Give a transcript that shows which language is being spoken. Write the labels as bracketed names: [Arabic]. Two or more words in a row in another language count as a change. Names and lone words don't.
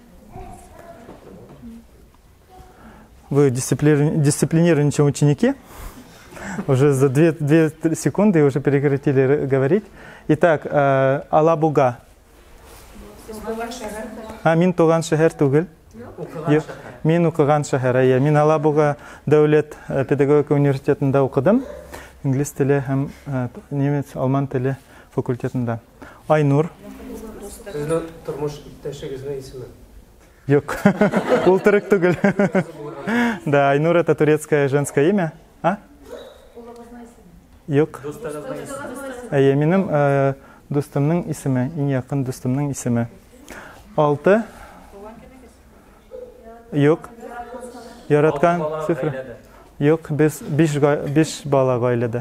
[Russian] Вы дисциплинированные ученики. Уже за 2 секунды уже прекратили говорить. Итак, [Tatar] Алабуга. Мин туган шәһәр түгел. Мин укыган шәһәр. Мин Алабуга дәүләт педагогика университетында укыдым. Инглиз теле һәм немец, алман теле факультетында. Айнур. Тормыш иптәшегезнең исеме? Юк. Ул төрек түгел. [Russian] Да, Айнур это турецкое женское имя. [Tatar] Юк. Минем дустымның исеме, иң якын дустымның исеме. 6. Юк. Яраткан цифра. Юк, без 5 бала гаиләдә.